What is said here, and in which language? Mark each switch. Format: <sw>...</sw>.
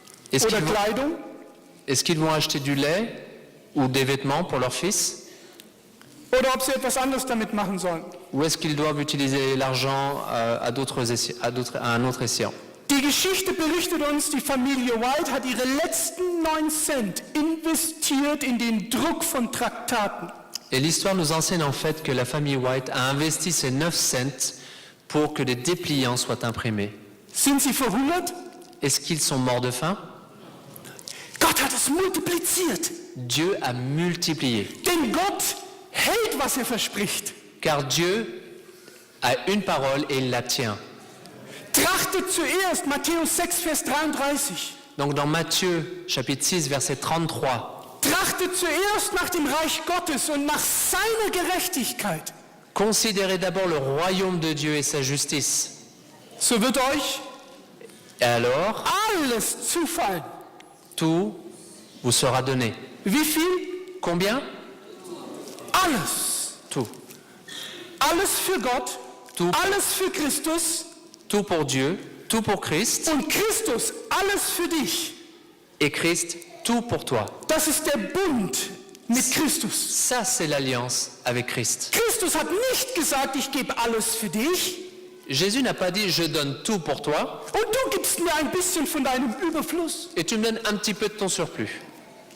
<fr>Est-ce</fr> <de>oder</de> <fr>qu'ils vont,</fr> <de>Kleidung</de> <fr>est-ce qu'ils vont acheter du lait ou des vêtements pour leur fils?</fr> <de>oder ob sie etwas anderes damit machen sollen.</de> <fr>Ou est-ce qu'ils doivent utiliser l'argent à un autre escient?</fr> <de>Die Geschichte berichtet uns, die Familie White hat ihre letzten 9 Cent investiert in den Druck von Traktaten.</de> <fr>Et l'histoire nous enseigne en fait que la famille White a investi ces 9 cents pour que des dépliants soient imprimés.</fr> <de>Sind sie verhungert?</de> <fr>Est-ce qu'ils sont morts de faim?</fr> <de>Gott hat es multipliziert.</de> <fr>Dieu a multiplié.</fr> <de>Denn Gott hält, was er verspricht.</de> <fr>Car Dieu a une parole et il la tient.</fr> <de>Trachtet zuerst, Matthäus 6, Vers 33.</de> <fr>Donc dans Matthieu chapitre 6 verset 33,</fr> <de>Trachtet zuerst nach dem Reich Gottes und nach seiner Gerechtigkeit.</de> <fr>considérez d'abord le royaume de Dieu et sa justice.</fr> <de>So wird euch</de> <fr>Et alors,</fr> <de>alles zufallen.</de> <fr>tout vous sera donné.</fr> <de>Wie viel?</de> <fr>Combien?</fr> <de>Alles.</de> <fr>Tout.</fr> <de>Alles für Gott,</de> <fr>Tout.</fr> <de>alles für Christus</de> <fr>Tout pour Dieu, tout pour Christ,</fr> <de>und Christus alles für dich.</de> <fr>et Christ, tout pour toi.</fr> <de>Das ist der Bund mit Christus.</de> <fr>Ça, c'est l'alliance avec Christ.</fr> <de>Christus hat nicht gesagt, ich gebe alles für dich</de> <fr>Jésus n'a pas dit « je donne tout pour toi</fr> <de>und du gibst mir ein bisschen von deinem Überfluss.</de> <fr>et tu me donnes un petit peu de ton surplus ».</fr>